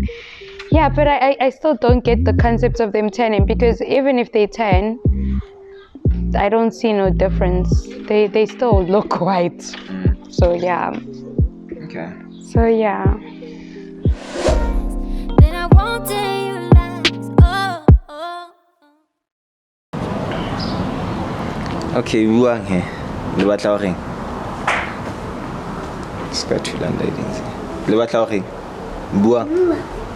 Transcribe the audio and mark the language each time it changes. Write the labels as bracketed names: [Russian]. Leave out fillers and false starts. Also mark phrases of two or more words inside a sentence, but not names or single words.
[English] Yeah, but I still don't get the concept of them tanning, because even if they tan, I don't see no difference. They still look white. So yeah. Okay. So yeah. Then I won't tell you lies. [Southern Sotho] Okay, buang he. Le batla ho reng? Ska thula ladies. Le batla ho reng? Buang.